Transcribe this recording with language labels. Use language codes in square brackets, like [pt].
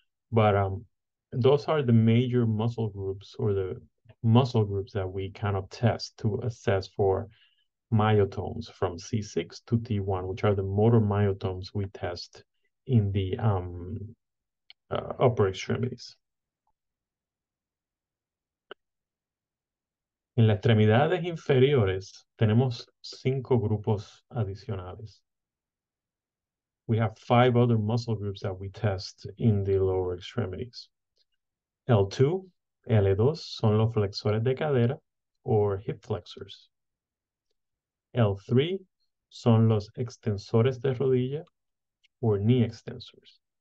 [en] But those are the major muscle groups or the muscle groups that we kind of test to assess for myotones from C6 to T1, which are the motor myotones we test in the upper extremities. [es] En las extremidades inferiores tenemos 5 grupos adicionales. [en] We have 5 other muscle groups that we test in the lower extremities. [es] L2, L2 son los flexores de cadera [en] or hip flexors. [es] L3 son los extensores de rodilla [en] or knee extensors.